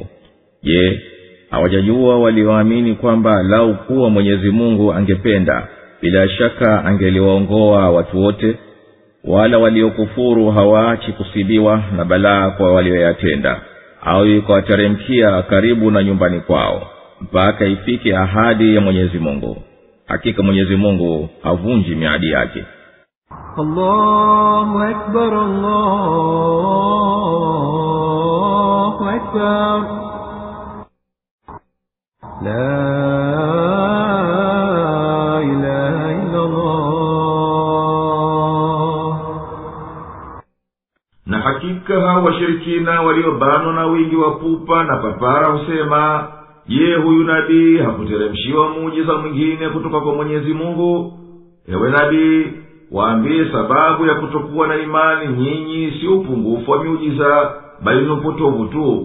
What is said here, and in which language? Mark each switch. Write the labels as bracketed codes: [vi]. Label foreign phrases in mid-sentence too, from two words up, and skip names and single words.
[sw] Je, hawajajua walioamini kwamba lau kuwa Mwenyezi Mungu angependa bila shaka angeliwaongoa watu wote? Wala waliokufuru hawaachi kusibiwa na balaa kwa walioyatenda, au ikawateremkia karibu na nyumbani kwao mpaka ifike ahadi ya Mwenyezi Mungu. Hakika Mwenyezi Mungu havunji miadi yake. [ar] الله أكبر، الله أكبر. لا إله إلا الله. [sw] Na hakika hao washirikina waliobanwa na wingi wa pupa na papara husema, je, huyu nabii hakuteremshiwa muujiza mwingine kutoka kwa Mwenyezi Mungu? Ewe nabii, waambie sababu ya kutokuwa na imani nyinyi si upungufu wa miujiza, bali ni upotovu tu.